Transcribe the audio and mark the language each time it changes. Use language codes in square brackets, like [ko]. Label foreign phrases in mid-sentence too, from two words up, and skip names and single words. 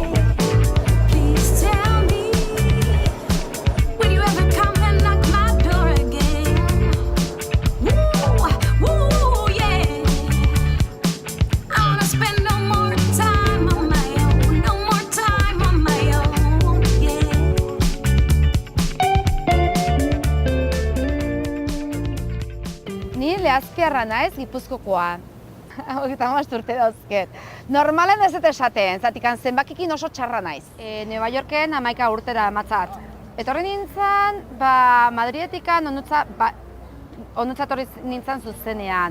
[en] Please tell me, will you ever come and knock my door again? Woo, yeah. I wanna spend no more time on my own, no more time on my own, yeah. [eu] Ni Leazpiarra naiz, Gipuzkokoa. 35 urte dauzket. Normalen ez dut esaten, zatikan zenbakikin oso txarra naiz. Nueva Yorken 11 urtera matzat. Etorri nintzen, Madridetikan onutzatorri nintzen zuzenean.